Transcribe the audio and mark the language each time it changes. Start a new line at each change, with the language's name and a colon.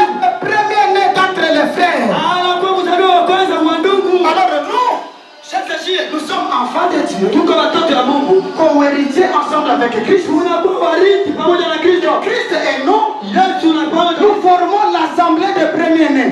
French: est le premier-né d'entre les frères.
Swahili: Anakuwa mzaliwa wa kwanza wa ndugu.
French: Alors nous,
Swahili: Sasa shie.
French: nous sommes enfants de Dieu,
Swahili: Tuko watoto wa Mungu.
French: co-héritiers ensemble avec Christ.
Swahili: Tunakuwa warithi pamoja na Kristo.
French: Christ et nous,
Swahili: Yesu na pamoja.
French: nous formons l'assemblée des premiers-nés.